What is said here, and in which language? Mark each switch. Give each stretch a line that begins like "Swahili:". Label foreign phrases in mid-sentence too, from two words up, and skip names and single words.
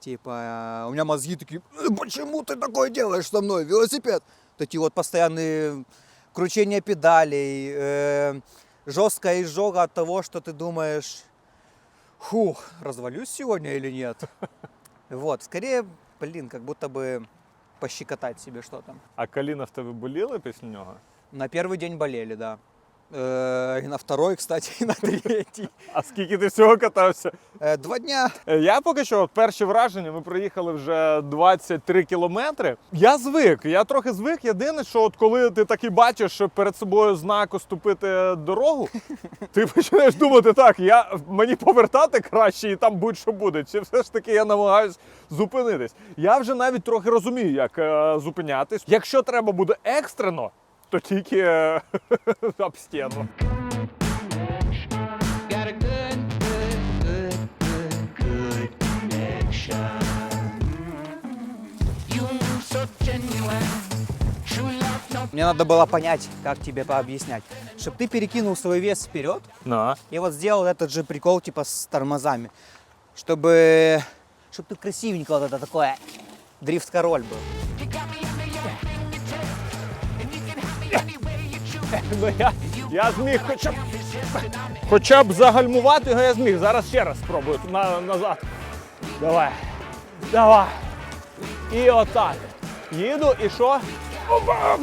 Russian: Типа, у меня мозги такие, почему ты такое делаешь со мной, велосипед? Такие вот постоянные кручения педалей, жесткая изжога от того, что ты думаешь, фух, развалюсь сегодня или нет? Вот, скорее, блин, как будто бы пощекотать себе что-то.
Ukrainian: А коліна в тебе боліли після нього?
Russian: На первый день болели, да. И на второй, кстати, и на третий.
Ukrainian: А скільки ти всього катався?
Russian: 2 дня.
Ukrainian: Я поки що, от перші враження, ми проїхали вже 23 кілометри. Я трохи звик. Єдине, що от коли ти таки бачиш перед собою знак «Уступити дорогу», ти починаєш думати, так, мені повертати краще і там будь-що буде, чи все ж таки я намагаюсь зупинитись. Я вже навіть трохи розумію, як зупинятись. Якщо треба буде екстрено, то тільки об стіну.
Russian: Мне надо было понять, как тебе пообъяснять. Чтобы ты перекинул свой вес вперед, На. и вот сделал этот же прикол типа с тормозами. Чтобы ты красивенько вот это такое дрифт-король был.
Ukrainian: Ну, я зміг хоча б загальмувати його, я зміг. Зараз ще раз спробую назад. Давай. І отак. Їду і що? Опа!